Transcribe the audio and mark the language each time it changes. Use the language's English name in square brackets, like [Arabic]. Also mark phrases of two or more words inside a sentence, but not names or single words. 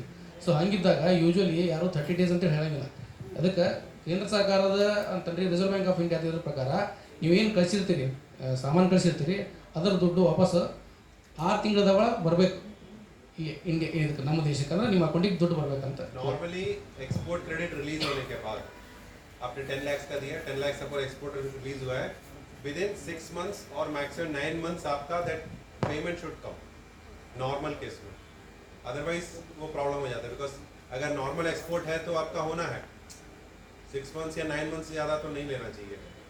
[Kannada] ಸೊ ಹಂಗಿದ್ದಾಗ ಯೂಶ್ವಲಿ ಯಾರು 30 ಡೇಸ್ ಅಂತೇಳಿ ಹೇಳಂಗಿಲ್ಲ. ಅದಕ್ಕೆ ಕೇಂದ್ರ ಸರ್ಕಾರದ ಅಂತಂದ್ರೆ ರಿಸರ್ವ್ ಬ್ಯಾಂಕ್ ಆಫ್ ಇಂಡಿಯಾ ಇದ್ರ ಪ್ರಕಾರ ನೀವೇನು ಕಳಿಸಿರ್ತೀರಿ, ಸಾಮಾನು ಕಳಿಸಿರ್ತೀರಿ, ಅದರ ದುಡ್ಡು ವಾಪಸ್ 6 ತಿಂಗಳದಾಗ ಬರಬೇಕು ಈ ಇಂಡಿಯಾ, ಇದಕ್ಕೆ ನಮ್ಮ ದೇಶಕ್ಕೆ, ಅಂದ್ರೆ ನಿಮ್ಮ ಅಕೌಂಟಿಗೆ ದುಡ್ಡು ಬರಬೇಕಂತ. [English] normally export credit release [Hindi] होने के बाद आपने 10 लाख का दिया, 10 लाख सपोज [English] export release [Hindi] हुआ है, [English] with in 6 months [Hindi] और [English] maximum 9 months [Hindi] आपका [English] that payment should come normal case [Hindi] में. अदरवाइज वो प्रॉब्लम हो जाता है, बिकॉज अगर [English] normal export [Hindi] है तो आपका होना है 6 months या 9 months से ज़्यादा तो नहीं लेना चाहिए.